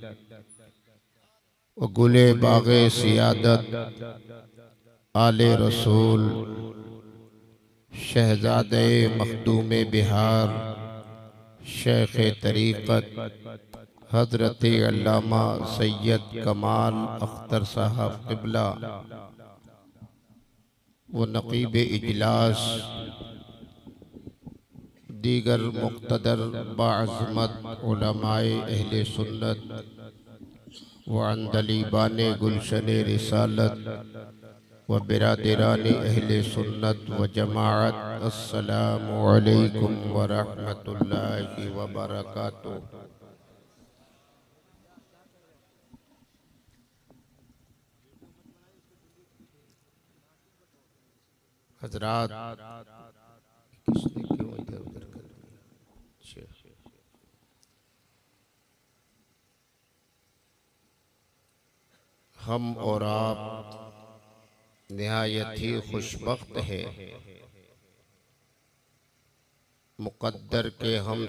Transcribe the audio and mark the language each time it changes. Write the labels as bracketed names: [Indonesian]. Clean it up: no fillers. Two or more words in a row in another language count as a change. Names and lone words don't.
[Urdu] و گلِ باغِ سیادت آلِ رسول شہزادۂ مخدومِ بہار شیخِ طریقت حضرت علامہ سید کمال اختر صاحب قبلہ و نقیب اجلاس دیگر مقتدر باعظمت علمائے اہلِ سنت و عندلیبانِ گلشنِ رسالت و برادرانِ اہلِ سنت و جماعت. [Arabic] السلام عليكم و رحمة الله و بركاته. [Urdu] حضرات، کس نے کیوں ادھر ادھر کر دیا? ہم اور آپ نہایت ہی خوش بخت ہے، مقدر کے ہم